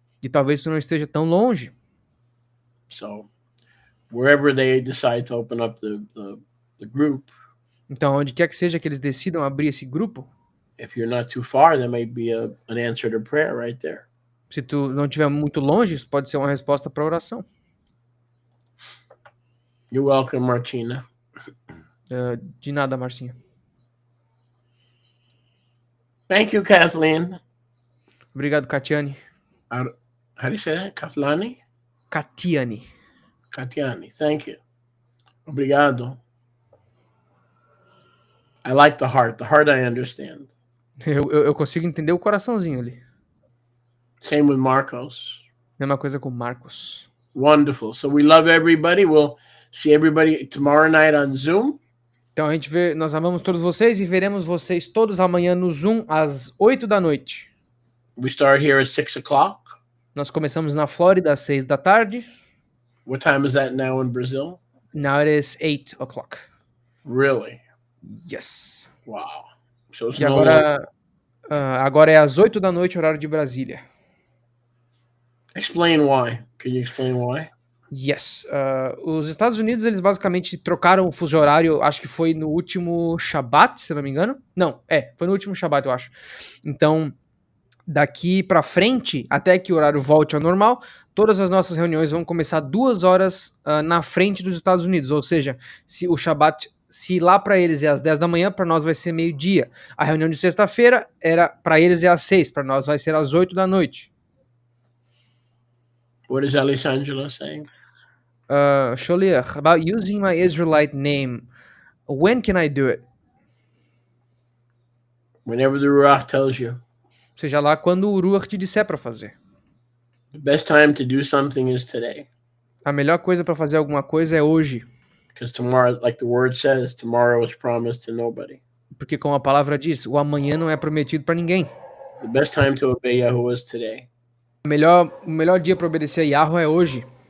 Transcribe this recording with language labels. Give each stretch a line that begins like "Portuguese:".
Portuguese: E talvez tu não esteja tão longe.
English: So wherever they decide to open up the group.
Portuguese: Então, onde quer que seja que eles decidam abrir esse grupo,
English: if you're not too far, that may be an answer to prayer right there.
Portuguese: Se tu não estiver muito longe, isso pode ser uma resposta para a oração.
English: You're welcome, Martina.
Portuguese: De nada, Marcinha.
English: Thank you, Kathleen.
Portuguese: Obrigado, Katiane.
English: How do you say that? Katlani? Katiane. Katiani, thank you.
Portuguese: Obrigado.
English: I like the heart. The heart I understand.
Portuguese: Eu consigo entender o coraçãozinho ali.
English: Same with Marcos.
Portuguese: Mesma coisa com Marcos.
English: Wonderful. So we love everybody. We'll see everybody tomorrow night on Zoom.
Portuguese: Então nós amamos todos vocês e veremos vocês todos amanhã no Zoom às 8 da noite.
English: We start here at 6 o'clock.
Portuguese: Nós começamos na Flórida às 6 da tarde.
English: What time is that now in Brazil? Now it is 8 o'clock. Really? Yes. Wow. So
Portuguese: e agora é às 8 da noite, horário de Brasília.
English: Explain why. Can you explain why? Yes.
Portuguese: Os Estados Unidos, eles basicamente trocaram o fuso horário, acho que foi no último Shabat, se não me engano. Não, foi no último Shabat, eu acho. Então, daqui pra frente, até que o horário volte ao normal, Todas as nossas reuniões vão começar 2 horas na frente dos Estados Unidos, ou seja, se o Shabat, se lá para eles é às 10 da manhã, para nós vai ser meio-dia. A reunião de sexta-feira era para eles é às 6, para nós vai ser às 8 da noite.
English: What is Alessandro saying? Sholiach, about using my Israelite name, when can I do it? Whenever the Ruach tells you.
Portuguese: Seja lá quando o Ruach te disser para fazer.
English: The best time to do something is today.
Portuguese: A melhor coisa para fazer alguma coisa é hoje.
English: Because tomorrow, like the word says, tomorrow is promised to nobody.
Portuguese: Porque como a palavra diz, o amanhã não é prometido para ninguém.
English: The best time to obey Yahuwah is today.
Portuguese: O melhor dia para obedecer a Yahweh é hoje.